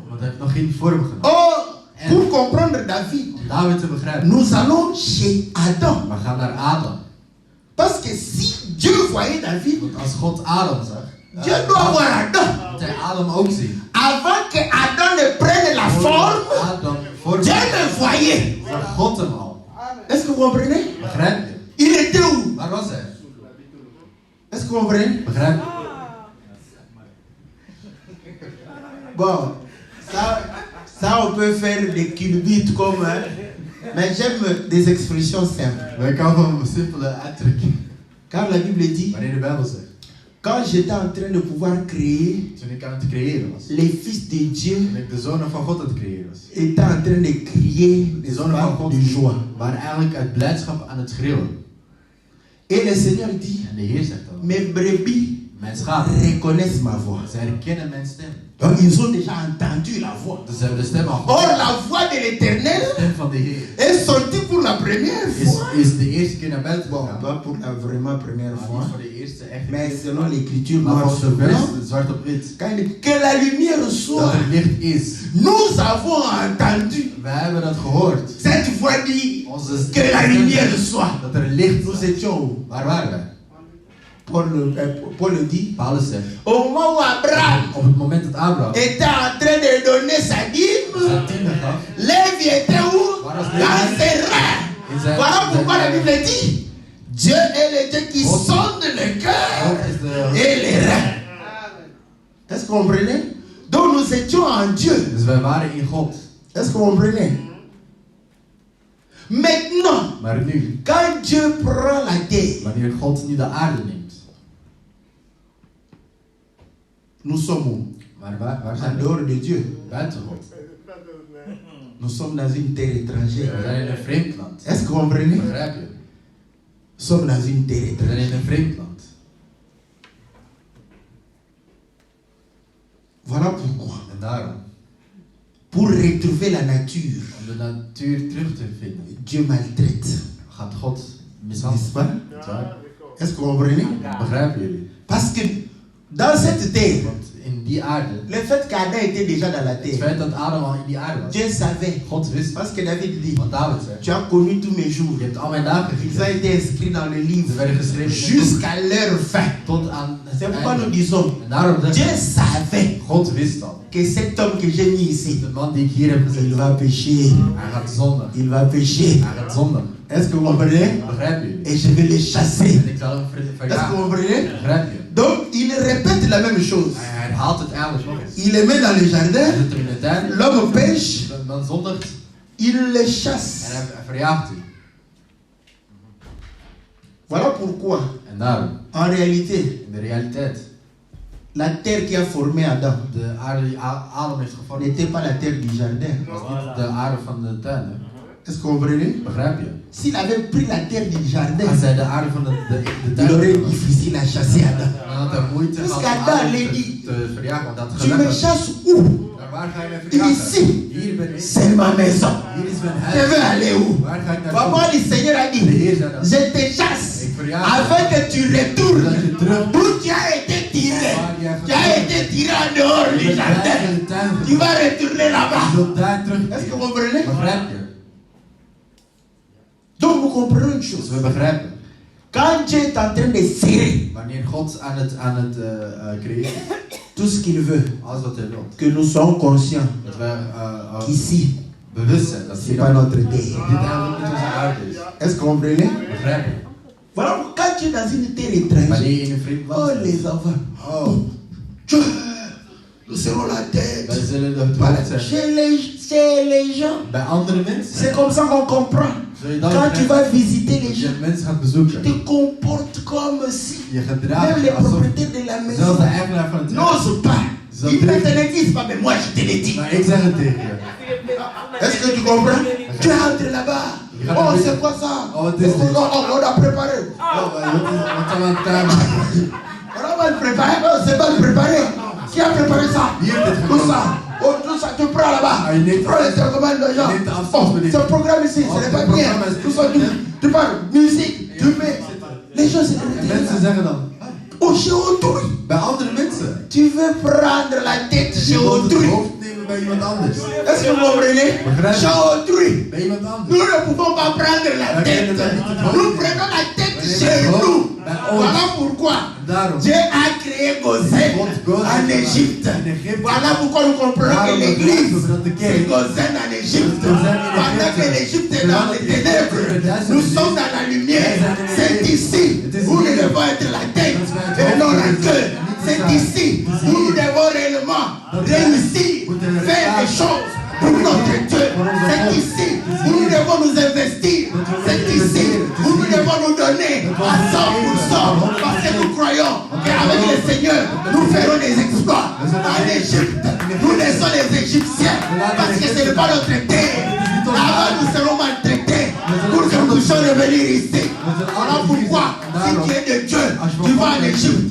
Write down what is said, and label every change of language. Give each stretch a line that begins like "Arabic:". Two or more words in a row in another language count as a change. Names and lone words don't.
Dutch: Want hij heeft nog geen vorm genomen.
French: Or, pour comprendre David,
Dutch: Om David te begrijpen,
French: nous allons chez Adam.
Dutch: we gaan naar Adam.
French: Parce que si Dieu voyait David,
Dutch: Want als God Adam zag,
French: Dieu doit voir Adam.
Dutch: moet hij Adam ook zien.
French: Avant que Adam ne prenne la forme,
Dutch: Adam vorm
French: Dieu le voyait.
Dutch: zag God hem al.
French: Est-ce que vous comprenez?
Dutch: Begrijp je?
French: Il était où?
Dutch: Waar was hij?
French: Est-ce que vous comprenez?
Dutch: Begrijp je?
French: Bon, ça on peut faire des culbutes comme, hein, mais j'aime des expressions simples.
Dutch: Wij komen van een simpele uitdrukking.
French: Car la Bible dit,
Dutch: Wanneer de Bijbel zegt,
French: Quand j'étais en train de pouvoir créer,
Dutch: Toen ik aan het creëren was.
French: les fils de Dieu
Dutch: Toen ik de zonen van God aan het creëren was.
French: étaient en train de crier
Dutch: De zonen van God
French: de joie.
Dutch: waren eigenlijk uit blijdschap aan het schreeuwen.
French: Et le Seigneur dit,
Dutch: En de Heer zegt dan,
French: mes brebis
Dutch: mijn schapen,
French: reconnaissent ma voix.
Dutch: zij herkennen mijn stem.
French: Donc ils ont déjà entendu la voix.
Dutch: Dus ze hebben de stem al
French: Or
Dutch: gehoord.
French: la voix de
Dutch: De
French: l'Éternel
Dutch: stem van de Heer
French: est sortie pour la première fois.
Dutch: is de eerste keer naar buiten
French: Bon,
Dutch: gegaan.
French: pas pour la vraiment première
Dutch: Maar
French: fois,
Dutch: niet voor de eerste echte
French: mais
Dutch: keer.
French: selon l'écriture
Dutch: Maar
French: noir
Dutch: volgens
French: sur
Dutch: de blanc, vers, zwart op wit.
French: quand il dit que la lumière
Dutch: Dat
French: soit,
Dutch: er licht is.
French: nous avons entendu
Dutch: Wij hebben dat gehoord.
French: cette voix dit
Dutch: Onze
French: que la lumière soit.
Dutch: dat er licht
French: Nous
Dutch: is.
French: étions où?
Dutch: Waar waren wij?
French: Paul le dit,
Dutch: Paulus zegt,
French: au moment où Abraham
Dutch: op het moment dat Abraham
French: était en train de donner sa dîme,
Dutch: zijn tiende gaf,
French: Lévi était où? Dans ses reins.
Dutch: in zijn,
French: Voilà pourquoi la Bible dit, Dieu est le Dieu qui
Dutch: God-
French: sonde le cœur
Dutch: God is de...
French: et les reins. Est-ce que vous comprenez? Donc nous étions en Dieu.
Dutch: Dus wij waren in God.
French: Est-ce que vous comprenez? Maintenant,
Dutch: Maar nu,
French: quand Dieu prend la terre,
Dutch: wanneer God nu de aarde neemt,
French: nous sommes où?
Dutch: maar waar
French: En
Dutch: zijn we?
French: dehors de Dieu.
Dutch: Buiten God.
French: Nous sommes dans une terre
Dutch: We
French: étrangère.
Dutch: zijn in een vreemd land.
French: Est-ce que vous comprenez?
Dutch: Begrijp je?
French: Nous sommes dans une terre
Dutch: We zijn
French: étrangère.
Dutch: in een vreemd land.
French: Voilà pourquoi.
Dutch: En daarom,
French: Pour retrouver la nature,
Dutch: om de natuur terug te vinden,
French: Dieu maltraite.
Dutch: gaat God
French: N'est-ce
Dutch: mishandelen.
French: pas?
Dutch: Niet waar?
French: Est-ce que vous comprenez?
Dutch: Begrijpen jullie?
French: Parce que dans cette terre,
Dutch: Want in die aarde,
French: le fait qu'Adam était déjà dans la
Dutch: het
French: terre,
Dutch: feit dat Adam al in die aarde was,
French: Dieu savait.
Dutch: God wist het.
French: Parce que David dit,
Dutch: Want David zei,
French: tu as connu tous mes jours.
Dutch: je hebt al mijn dagen
French: Ils ont
Dutch: gekend.
French: été inscrits dans le
Dutch: Ze
French: livre
Dutch: werden geschreven in het boek,
French: jusqu'à leur fin.
Dutch: tot aan
French: C'est
Dutch: het
French: pourquoi nous
Dutch: einde.
French: disons,
Dutch: En daarom
French: Dieu
Dutch: zeg ik,
French: savait
Dutch: God wist al.
French: que cet homme que j'ai mis ici,
Dutch: De man die ik hier heb gezet,
French: il va pécher.
Dutch: hij gaat zondigen.
French: Il va pécher.
Dutch: Hij gaat zondigen.
French: Est-ce que vous comprenez?
Dutch: Begrijpen jullie?
French: Et je vais les chasser.
Dutch: En ik zal hem
French: Est-ce que vous
Dutch: verjagen.
French: comprenez?
Dutch: Begrijp je?
French: Donc, il répète la même chose.
Dutch: Hij herhaalt het eigenlijk nog eens.
French: Il les met dans le
Dutch: Hij
French: jardin,
Dutch: zit er in de tuin,
French: l'homme pêche,
Dutch: de man zondigt
French: il les
Dutch: en
French: chasse.
Dutch: hij verjaagt u.
French: Voilà pourquoi,
Dutch: En daarom,
French: en réalité,
Dutch: in de realiteit,
French: la terre qui a formé Adam
Dutch: de aarde die Adam heeft gevormd,
French: n'était pas la terre du jardin.
Dutch: was niet de aarde van de tuin. Hè?
French: Est-ce que vous comprenez?
Dutch: Begrijp je?
French: S'il avait pris la terre du jardin,
Dutch: Als hij de aarde van de
French: il
Dutch: tuin
French: aurait
Dutch: had,
French: difficile à chasser Adam.
Dutch: dan had hij moeite Dus gehad kan om daar Adam lady- te verjagen. Want dat
French: Tu me
Dutch: gelegd.
French: chasses où?
Dutch: Maar waar ga je mij verjagen?
French: Ici.
Dutch: Hier ben ik.
French: C'est ma maison.
Dutch: Hier is mijn
French: Je veux
Dutch: huis.
French: aller où?
Dutch: Waar ga ik
French: Papa,
Dutch: naartoe?
French: le Seigneur a
Dutch: De
French: dit,
Dutch: Heer zei dat.
French: je te chasse
Dutch: Ik verjaag
French: afin que tu retournes
Dutch: dat je terug
French: d'où tu as été tiré. Tu as été tiré en dehors
Dutch: Je
French: du
Dutch: bent buiten
French: jardin.
Dutch: de tuin
French: Tu vas
Dutch: gegaan.
French: retourner
Dutch: Je
French: là-bas.
Dutch: zult daar terug.
French: Est-ce que vous comprenez?
Dutch: Begrijp je?
French: Donc vous comprenez une
Dutch: Dus
French: chose.
Dutch: we begrijpen.
French: Quand Dieu est en train de serrer
Dutch: Wanneer God aan het creëren,
French: tout ce qu'il veut,
Dutch: alles wat hij wil,
French: que nous soyons conscients
Dutch: dat wij
French: qu'ici,
Dutch: bewust zijn dat
French: c'est
Dutch: hier
French: pas notre terre.
Dutch: dit eigenlijk niet onze aarde is.
French: Est-ce que vous comprenez?
Dutch: Begrijp je?
French: Voilà, quand tu es dans une terre étrangère,
Dutch: Wanneer je in een vreemd
French: oh
Dutch: land
French: les
Dutch: bent,
French: enfants,
Dutch: oh,
French: Dieu, nous serons la tête.
Dutch: wij zullen het
French: Voilà.
Dutch: hoofd zijn.
French: Chez les gens,
Dutch: Bij andere mensen,
French: c'est comme ça qu'on comprend.
Dutch: zul je dan
French: Quand tu
Dutch: begrijpen.
French: vas visiter les
Dutch: Als je
French: gens,
Dutch: mensen gaat
French: tu
Dutch: bezoeken,
French: te comportes comme si
Dutch: je gedraagt
French: même
Dutch: je
French: les
Dutch: alsof
French: propriétaires de la
Dutch: zelfs
French: maison
Dutch: de eigenaar van het huis.
French: n'osent pas.
Dutch: Zo
French: Ils ne
Dutch: durven.
French: te le disent pas, mais moi je te le dis.
Dutch: Maar ik zeg het tegen je.
French: Est-ce que tu comprends? Tu entres là-bas. Oh, c'est quoi ça?
English: Oh, what is this?
French: On a préparé.
Dutch: Oh, wat gaan we aan het tuin maken?
French: On va le préparer. Oh, c'est pas le préparer. Qui a préparé ça?
Dutch: Hier dit
French: Tout
Dutch: gewoon.
French: ça. Oh, tout ça, tu prends là-bas. Ah, il est- Tu prends les télécommandes de gens. il est en Oh, force, mais c'est un programme ici, Oh, ce n'est c'est pas un bien. programme, Tout ça, tu parles musique, tu mets. Les gens, c'est
Dutch: En mensen zeggen dan,
French: oh, chez autrui.
Dutch: bij andere mensen,
French: Tu veux prendre la tête
Dutch: je
French: chez
Dutch: wilt het
French: autrui.
Dutch: hoofd nemen bij iemand anders.
French: Est-ce que vous comprenez?
Dutch: Begrijp je?
French: Chez autrui.
Dutch: Bij iemand anders.
French: Nous ne pouvons pas prendre la
Dutch: Wij
French: tête.
Dutch: kunnen dat niet het hoofd
French: Nous
Dutch: nemen.
French: prenons la tête
Dutch: Wij nemen
French: chez
Dutch: het hoofd
French: nous.
Dutch: bij ons.
French: Voilà pourquoi
Dutch: Daarom.
French: Dieu a créé Gozen
Dutch: God Gozen
French: en
Dutch: gemaakt.
French: Égypte.
Dutch: In Egypte.
French: Voilà pourquoi nous comprenons que
Dutch: Daarom
French: l'église,
Dutch: begrijpen we dat de
French: c'est
Dutch: kerk
French: Gozen en Égypte.
Dutch: Gozen in
French: Pendant
Dutch: Egypte.
French: que l'Égypte est dans
Dutch: Terwijl
French: les
Dutch: Egypte
French: ténèbres,
Dutch: in de duisternis
French: nous
Dutch: is.
French: sommes dans la lumière.
Dutch: Wij zijn in de
French: C'est
Dutch: licht.
French: ici
Dutch: Het is
French: où nous
Dutch: hier.
French: devons être la tête
Dutch: Dat wij het
French: et
Dutch: hoofd
French: non la
Dutch: moeten
French: queue.
Dutch: zijn, niet de
French: C'est
Dutch: zaak.
French: ici
Dutch: Het is
French: où nous
Dutch: hier.
French: devons réellement
Dutch: Dat wij
French: réussir,
Dutch: moeten
French: faire des
Dutch: resultaten
French: choses pour notre Dieu.
Dutch: Voor onze
French: C'est
Dutch: God.
French: ici
Dutch: Het is
French: où nous
Dutch: hier.
French: devons nous investir.
Dutch: Dat we
French: C'est
Dutch: moeten
French: ici
Dutch: investeren. Het is
French: où nous
Dutch: hier.
French: devons nous donner
Dutch: Dat we
French: à
Dutch: ons
French: 100%
Dutch: geven.
French: parce que nous croyons
Dutch: Want
French: qu'à avec le Seigneur, nous ferons des exploits. En Égypte, nous laissons les Égyptiens parce que ce n'est pas notre terre. Là-bas, nous serons maltraités pour que nous puissions revenir ici. Voilà pourquoi, si tu es de Dieu, tu vas en Égypte.